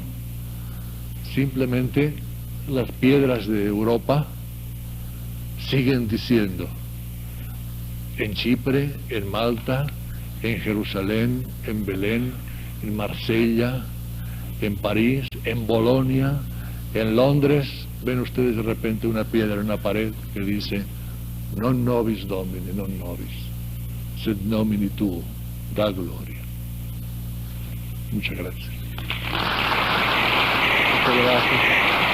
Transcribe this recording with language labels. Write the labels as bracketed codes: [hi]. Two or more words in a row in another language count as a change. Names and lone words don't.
[es] Simplemente las piedras de Europa siguen diciendo, en Chipre, en Malta, en Jerusalén, en Belén, en Marsella, en París, en Bolonia, en Londres, ven ustedes de repente una piedra en una pared que dice, [la] non nobis Domine, non nobis, sed nomini tuo, da gloria. [es] Muchas gracias. Muchas gracias.